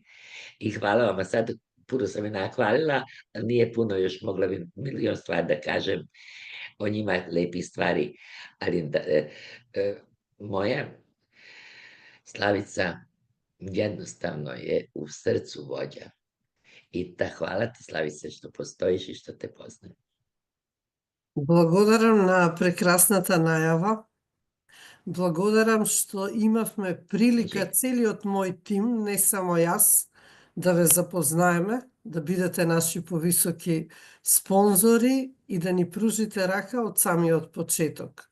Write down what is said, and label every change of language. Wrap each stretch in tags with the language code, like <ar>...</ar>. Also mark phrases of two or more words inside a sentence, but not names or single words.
<sr>I hvala vam, a sad puno sam je nahvalila, ali nije puno, još mogla bi milion stvari da kažem o njima, lepih stvari, ali moja Slavica jednostavno je u srcu vođa. I hvala ti, Slavice, što postojiš i što te poznajem.</sr> <mk>Благодарам на прекрасната најава. Благодарам што имавме прилика целиот мој тим, не само јас, да ве запознаеме, да бидете наши повисоки спонзори и да ни пружите рака од самиот почеток.</mk>